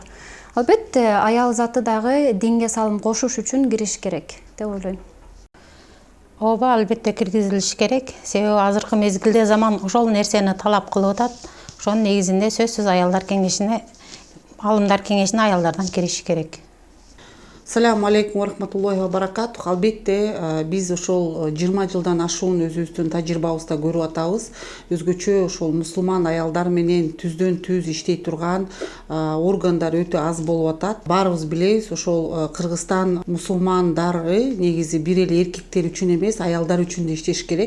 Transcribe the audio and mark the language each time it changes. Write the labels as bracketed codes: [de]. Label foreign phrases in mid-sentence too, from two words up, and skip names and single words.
[ky] Албетте, аял заты дагы динге салым кошуш үчүн кириш керек деп ойлойм. Ооба, албетте киргизилиш керек. Себеби азыркы мезгилде заман ошол нерсени талап кылып атат. Ошонун негизинде сөзсүз аялдар кеңешине, алымдар кеңешине аялдардан кириш керек. [ar] سلام عليكم ورحمة الله وبركاته. [ky] Албетте биз ошол 20 жылдан ашуун өзүбүздүн тажрыйбабызда көрүп атабыз. Өзгөчө ошол мусулман аялдар менен түздөн түз иштей турган органдар өтө аз болуп атат. Баарыбыз билебиз, ошол Кыргызстан мусулмандары негизи бир эле эркектер үчүн эмес, аялдар үчүн да иштеш керек.